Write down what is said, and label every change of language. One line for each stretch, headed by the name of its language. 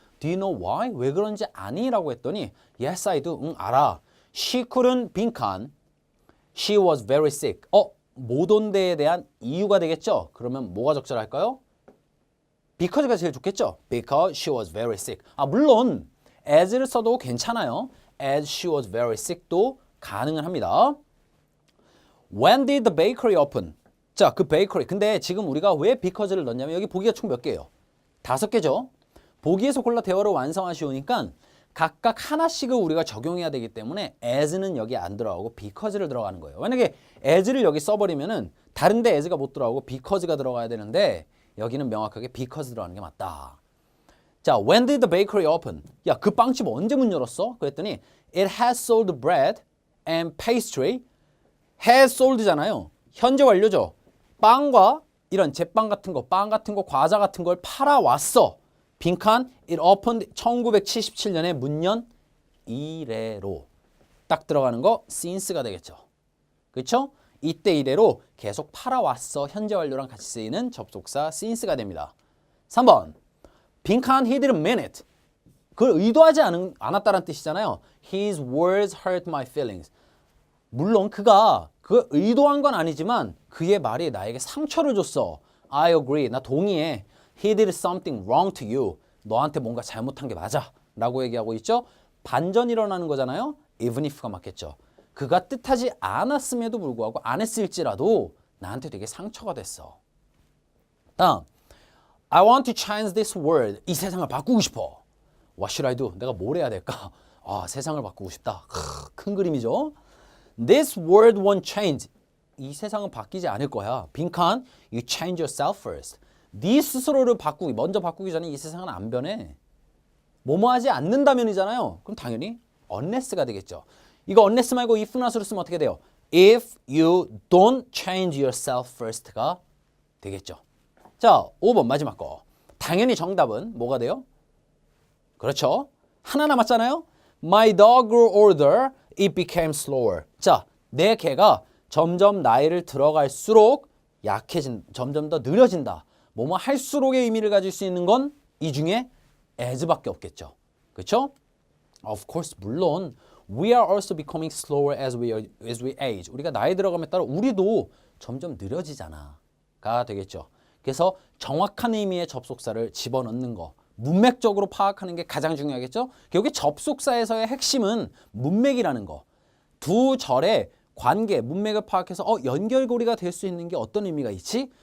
English: Do you know why?
Korean: 왜 그런지 아니? 라고 했더니
English: Yes, I do.
Korean: 응, 알아.
English: She couldn't 빈칸. She was very sick.
Korean: 못 온 데에 대한 이유가 되겠죠? 그러면 뭐가 적절할까요? Because가 제일 좋겠죠?
English: Because she was very sick.
Korean: 물론 as를 써도 괜찮아요.
English: As she was very sick도
Korean: 가능은 합니다.
English: When did the bakery open?
Korean: 자, 그 베이커리. 근데 지금 우리가 왜 because를 넣냐면 여기 보기가 총 몇 개예요? 5개죠. 보기에서 골라 대화를 완성하시오니까 각각 하나씩을 우리가 적용해야 되기 때문에 as는 여기 안 들어가고 because를 들어가는 거예요. 만약에 as를 여기 써버리면은 다른데 as가 못 들어가고 because가 들어가야 되는데 여기는 명확하게 because 들어가는 게 맞다.
English: 자, when did the bakery open?
Korean: 야, 그 빵집 언제 문 열었어? 그랬더니
English: it has sold bread and pastry.
Korean: has sold잖아요. 현재 완료죠. 빵과 이런 제빵 같은 거, 빵 같은 거, 과자 같은 걸 팔아왔어. 빈칸
English: it opened
Korean: 1977년에 문연 이래로 딱 들어가는 거 since가 되겠죠. 그렇죠? 이때 이래로 계속 팔아왔어. 현재 완료랑 같이 쓰이는 접속사 since가 됩니다. 3번 빈칸
English: he didn't mean it.
Korean: 그걸 의도하지 않았다는 뜻이잖아요.
English: His words hurt my feelings.
Korean: 물론 그가 그걸 의도한 건 아니지만 그의 말이 나에게 상처를 줬어.
English: I agree.
Korean: 나 동의해.
English: He did something wrong to you.
Korean: 너한테 뭔가 잘못한 게 맞아. 라고 얘기하고 있죠. 반전이 일어나는 거잖아요. Even if가 맞겠죠. 그가 뜻하지 않았음에도 불구하고 안 했을지라도 나한테 되게 상처가 됐어.
English: 다음 I want to change this world.
Korean: 이 세상을 바꾸고 싶어.
English: What should I do?
Korean: 내가 뭘 해야 될까? 세상을 바꾸고 싶다. 큰 그림이죠.
English: This world won't change.
Korean: 이 세상은 바뀌지 않을 거야.
English: 빈칸 You change yourself first.
Korean: 네 스스로를 먼저 바꾸기 전에 이 세상은 안 변해. 뭐뭐 하지 않는다면이잖아요. 그럼 당연히 unless가 되겠죠. 이거 unless 말고 if 나수로 쓰면 어떻게 돼요?
English: If you don't change yourself first가 되겠죠.
Korean: 자, 5번 마지막 거. 당연히 정답은 뭐가 돼요? 그렇죠. 하나 남았잖아요.
English: My dog grew older. It became slower.
Korean: 자, 내 개가 점점 나이를 들어갈수록 점점 더 느려진다. 뭐뭐 할수록의 의미를 가질 수 있는 건 이 중에 as밖에 없겠죠. 그렇죠?
English: Of course,
Korean: 물론
English: we are also becoming slower as we age.
Korean: 우리가 나이 들어감에 따라 우리도 점점 느려지잖아가 되겠죠. 그래서 정확한 의미의 접속사를 집어넣는 거. 문맥적으로 파악하는 게 가장 중요하겠죠? 결국에 접속사에서의 핵심은 문맥이라는 거. 두 절의 관계, 문맥을 파악해서 연결고리가 될 수 있는 게 어떤 의미가 있지?